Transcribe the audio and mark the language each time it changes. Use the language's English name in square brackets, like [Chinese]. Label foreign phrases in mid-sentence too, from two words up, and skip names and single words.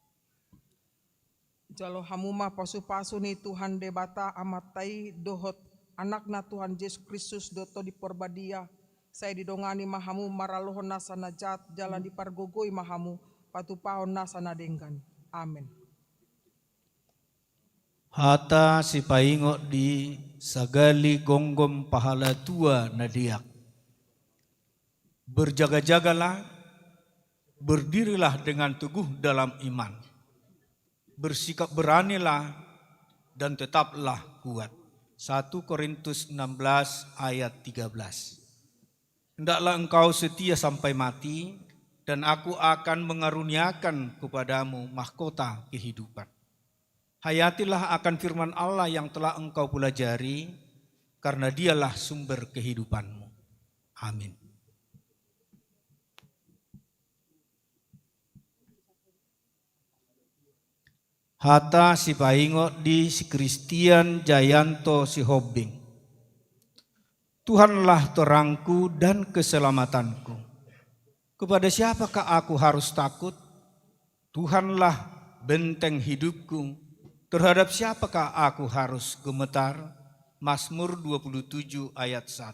[Batak Toba] Jalo hamuma pasu-pasu ni Tuhan debata amatai dohot anakna Tuhan Yesus Kristus doto di porbadia, saya didongani mahamu maralohon nasa najat, jalan dipargogoi mahamu, patupahon nasa nadenggan. Amin. Hata si paingo di sagali gonggom pahala tua nadiak. [Indonesian] Berjaga-jagalah, berdirilah dengan teguh dalam iman. Bersikap beranilah dan tetaplah kuat. 1 Korintus 16 ayat 13. Hendaklah engkau setia sampai mati, dan aku akan mengaruniakan kepadamu mahkota kehidupan. Hayatilah akan firman Allah yang telah engkau pelajari, karena dialah sumber kehidupanmu. Amin. [Batak Toba] Hata si paingo di si Kristian Jayanto si Hobbing. [Indonesian] Tuhanlah terangku dan keselamatanku. Kepada siapakah aku harus takut? Tuhanlah benteng hidupku. Terhadap siapakah aku harus gemetar? Mazmur 27 ayat 1.